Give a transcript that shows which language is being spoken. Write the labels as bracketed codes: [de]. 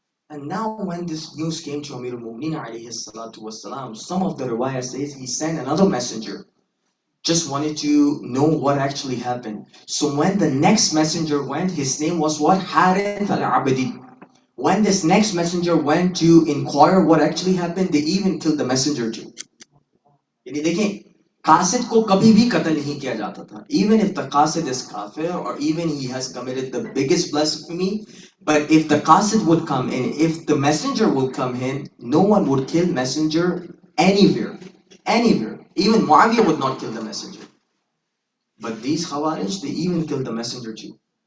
[en] And now when this news came to Amir al-Mu'mineen alayhi salatu wassalam, some of the riwayah says he sent another messenger. Just wanted to know what actually happened. So when the next messenger went, his name was what? Harith al-Abadi. When this next messenger went to inquire what actually happened, they even killed the messenger too. [hi] यानी देखें, qasid को कभी भी कत्ल नहीं किया जाता था. [en] Even if the qasid is kafir or even he has committed the biggest blasphemy, but if the qasid would come in, if the messenger would come in, no one would kill messenger anywhere. Anywhere. Even Muawiyah would not kill the messenger. But these Khawarij, they even killed the messenger too.